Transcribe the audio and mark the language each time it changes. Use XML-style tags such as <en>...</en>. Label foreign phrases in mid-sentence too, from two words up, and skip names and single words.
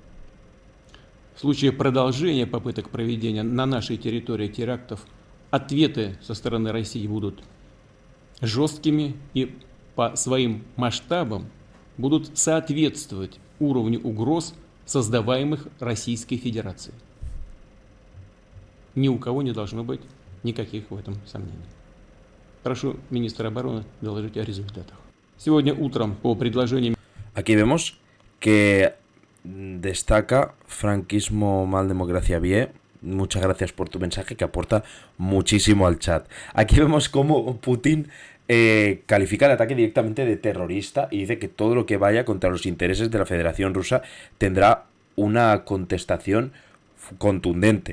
<ru>В случае продолжения попыток проведения на нашей территории терактов ответы со стороны России будут жесткими и по своим масштабам будут соответствовать уровню угроз, создаваемых Российской Федерацией. Ни у кого не должно быть никаких в этом сомнений. Прошу министра обороны доложить о результатах. Сегодня утром по предложению...</ru> <es>Aquí vemos que destaca franquismo mal democracia bien. Muchas gracias por tu mensaje que aporta muchísimo al chat. Aquí vemos cómo Putin califica el ataque directamente de terrorista y dice que todo lo que vaya contra los intereses de la Federación Rusa tendrá una contestación contundente.</es>